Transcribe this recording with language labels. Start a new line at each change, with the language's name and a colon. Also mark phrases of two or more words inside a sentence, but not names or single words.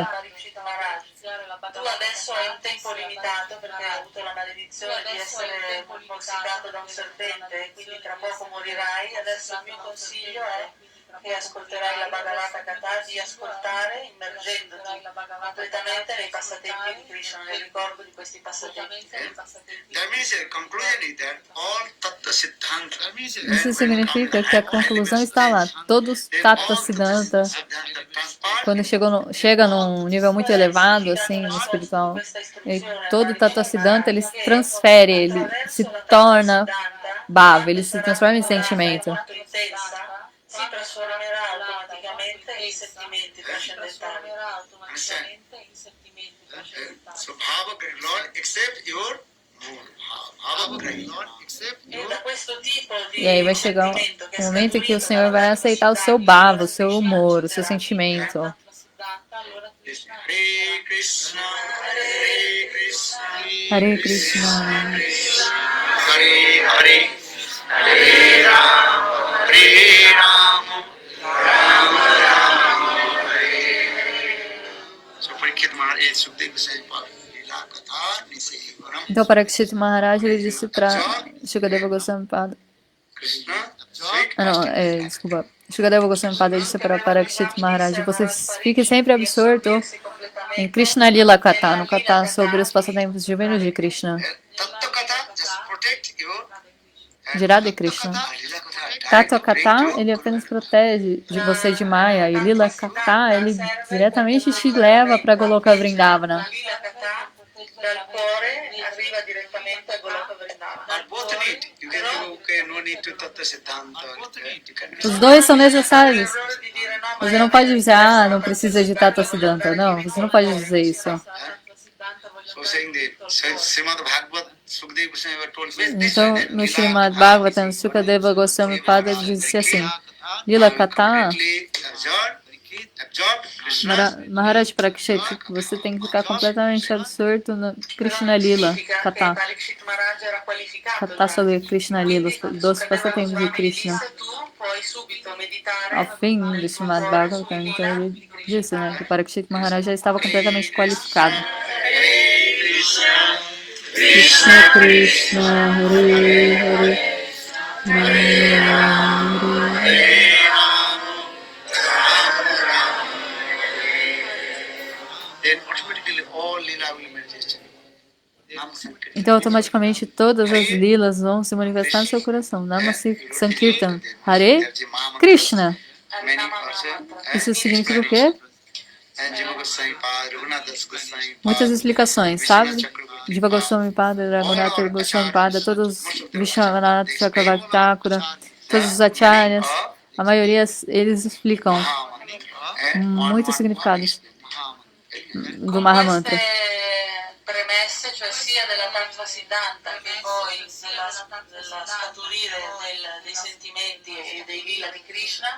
Italian: Tu adesso hai un tempo limitato perché hai avuto la maledizione di essere morsicato da un serpente, quindi tra poco morirai. Adesso il mio consiglio è che ascolterai la Bhagavata Katha, di ascoltare immergendoti completamente nei passatempi di Krishna, nel ricordo di questi passatempi.
English: That means the conclusion is that all Tattva Siddhanta,
Portuguese: Isso significa que a conclusão está lá. Todos Tattva Siddhanta, quando chega num nível muito elevado, assim, no espiritual, e todo Tattva Siddhanta, ele se transfere, ele se torna bhava, ele se transforma em sentimento.
Italian: Si trasformerà automaticamente in sentimenti trascendentali.
English: so Bhava Grahi, Lord, accept your mood. Bhava Grahi, Lord, accept
Italian: E
English: your
Italian: da questo tipo di
Portuguese: E aí vai chegar
Italian: sentimento che
Portuguese: um
Italian: è
Portuguese: momento em que o
Italian: scatuito
Portuguese: Senhor vai
Italian: dalla
Portuguese: aceitar o seu bhava, o seu humor, o seu sentimento.
Sanskrit: Hare Krishna, Hare Krishna, Hare Krishna, Hare Hare, Hare Rama, Hare Rama, Rama Rama, Hare Hare. So Parikshit Maharaj, Sukadeva Goswami Pad, Lila Katha, Nisevaram,
Portuguese: então Parikshit Maharaj ele disse para Shukadeva Goswami Pada,
English: Krishna, sweet
Portuguese: desculpa, Shukadeva Goswami Pada ele disse para Parikshit Maharaj: você fique sempre absorto em Krishna Lila Katha, no Katha sobre os passatempos divinos de Krishna, Tattva Katha,
English: just protect your
Portuguese: de Radha e Krishna. Tattva Katha, ele apenas protege de você de Maya, e Lila Katha, ele diretamente te leva para Goloka Vrindavana.
Italian: Lila Katha dal cuore arriva direttamente a Goloka Vrindavana.
English: But both need. You can say, okay, no need to Tattva Siddhanta. You can
Portuguese: Os dois são necessários.
Italian: L'errore di dire no, ma
Portuguese: Você não pode dizer, não precisa de Tattva Siddhanta. Não, você não pode dizer isso.
English: So saying the Srimad Bhagavad, Sukadeva Goswami told this.
Portuguese: Então, no Srimad Bhagavatam, Sukadeva Goswami Pada disse assim: Lila Katha, Maharaj Parikshit, você tem que ficar completamente absorto no Krishna Lila Katha.
Italian: Parikshit Maharaj era qualificato.
Portuguese: Katha sobre Krishna Lila, os doces passatempos de Krishna.
Italian: Tu puoi subito meditare
Portuguese: Ao fim do Srimad Bhagavatam, então ele disse, que Parikshit Maharaj já estava completamente qualificado.
Sanskrit: Krishna Krishna, Hare Hare, Hare Rama, Hare
English: Then automatically all Leela will manifest.
Sanskrit: Nam Sankirtan.
Portuguese: Então, automaticamente, todas as lilas vão se manifestar no seu coração.
Sanskrit: Nama Sankirtan. Hare Krishna. Harinama Mahamantra.
Portuguese: Isso significa o quê? Muitas explicações, sabe? Jiva Goswami Pada, Raghunatha Goswami Pada, todos Vishwanath Chakravarti, todos os acharyas, a maioria eles explicam muitos significados do Mahamantra.
Italian: Premesse, cioè sia della Tattva Siddhanta che poi della scaturire dei sentimenti e dei lila di Krishna.